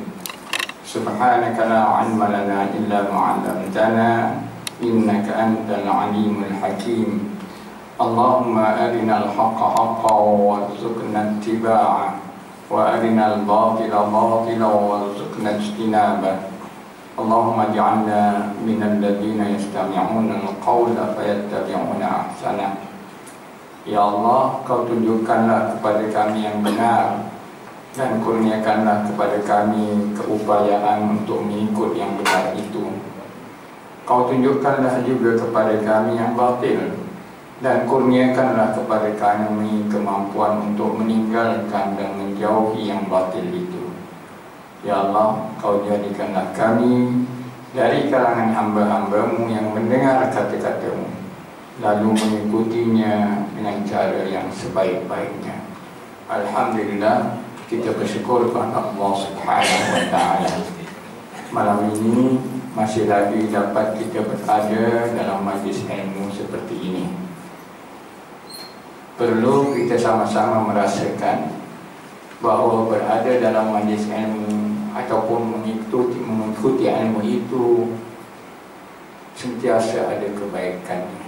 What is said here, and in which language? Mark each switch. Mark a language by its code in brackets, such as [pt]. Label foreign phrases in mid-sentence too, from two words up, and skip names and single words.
[ar] سبحانك لا علم لنا إلا ما علمتنا إنك أنت العليم الحكيم. اللهم أرنا الحق حقا وارزقنا اتباعه وأرنا الباطل باطلا وارزقنا اجتنابه. اللهم اجعلنا من الذين يستمعون القول فيتبعون أحسنه. [ms] Ya Allah, Kau tunjukkanlah kepada kami yang benar dan kurniakanlah kepada kami keupayaan untuk mengikut yang benar itu. Kau tunjukkanlah juga kepada kami yang batil dan kurniakanlah kepada kami kemampuan untuk meninggalkan dan menjauhi yang batil itu. Ya Allah, Kau jadikanlah kami dari kalangan hamba-hamba-Mu yang mendengar kata-kata-Mu lalu mengikutinya dengan cara yang sebaik-baiknya. Alhamdulillah, kita bersyukur kepada Allah [ar] سبحانه وتعالى. [ms] Malam ini masih lagi dapat kita berada dalam majlis ilmu seperti ini. Perlu kita sama-sama merasakan bahawa berada dalam majlis ilmu ataupun mengikuti ilmu itu sentiasa ada kebaikannya.